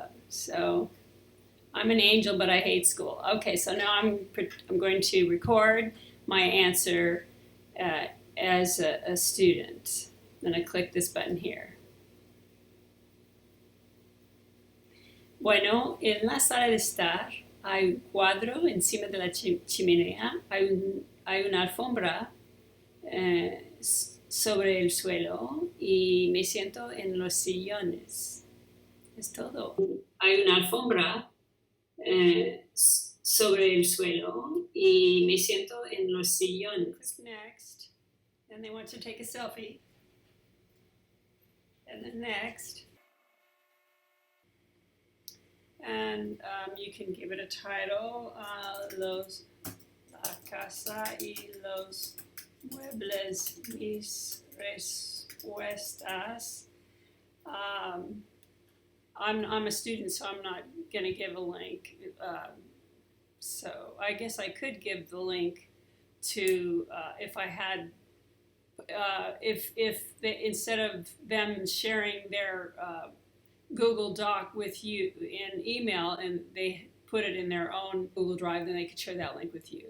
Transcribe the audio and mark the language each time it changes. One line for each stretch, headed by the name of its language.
English: So I'm an angel, but I hate school. Okay, so now I'm going to record my answer as a student. I'm going to click this button here.
Spanish: Bueno, en la sala de estar hay un cuadro encima de la chimenea, hay una alfombra sobre el suelo y me siento en los sillones. Es todo. Hay una alfombra sobre el suelo y me siento en los sillones.
English: Click next, and they want to take a selfie. And then next. And you can give it a title,
Spanish: la casa y los muebles, mis respuestas.
English: I'm a student, so I'm not going to give a link. So I guess I could give the link to if I had, if they, instead of them sharing their Google Doc with you in email and they put it in their own Google Drive, then they could share that link with you.